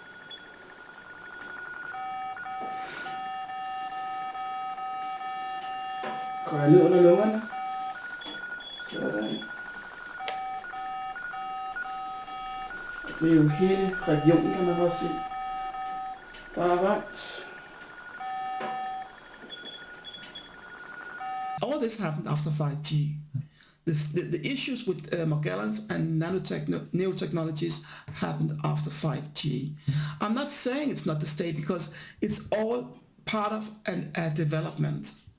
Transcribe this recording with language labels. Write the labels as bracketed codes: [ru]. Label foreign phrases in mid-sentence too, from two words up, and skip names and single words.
[da] Går jeg ned under lungerne. Sådan. Og det er jo hele regionen, kan man godt se. Bare varmt. [en] All this happened after 5G. The issues with Magellan's and nanotechnologies happened after 5G. I'm not saying it's not the state, because it's all part of a development.